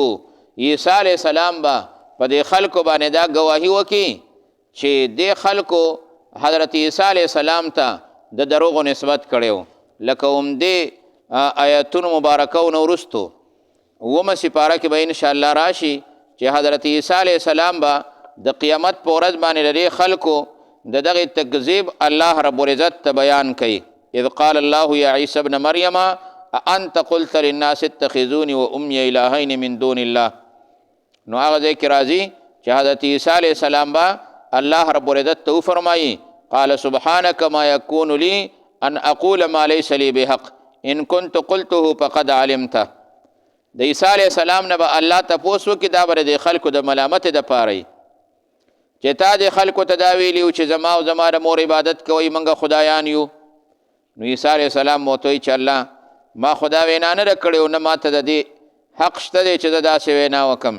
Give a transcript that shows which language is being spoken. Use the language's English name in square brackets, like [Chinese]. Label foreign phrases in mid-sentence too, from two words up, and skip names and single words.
[Pashto] عیسی علیه السلام به په دې خلکو باندې دا گواهي وکړي چې دې خلکو حضرت عیسی علیه السلام ته د دروغو نسبت کړی لکه همدې آیتونو مبارکونو وروستو اومه سپاره کې به انشاءالله راشي چې حضرت عیسی علیه السلام به د قیامت په ورځ باندې د دې خلکو د دغې تکذیب الله رب العزت ته بیان کوي. [Arabic] اذ قال الله یا عیسی ابن مریم اانت قلت للناس اتخذوني وامي الهین من دون الله. [Pashto] نو هغه ځای کې راځي چې حضرت عیسی علیه السلام به الله رب العزت ته وفرمایي [Arabic] قال سبحانك ما يكون لي ان اقول ما ليس لي بحق ان كنت قلته فقد علمته. [Pashto] د عیسی علیه السلام نه به الله تپوس وکړي دا به د خلکو د ملامتې دپاره وي چې تا د خلکو ته دا ویلي و چې زما او زما د مور عبادت کوئ موږ خدایان یو. نو عیسی علیه السلام ورته وایي چې الله ما خدا وینا نه ده کړې او نه ماته د دې حق شته دی چې زه داسې وینا وکړم.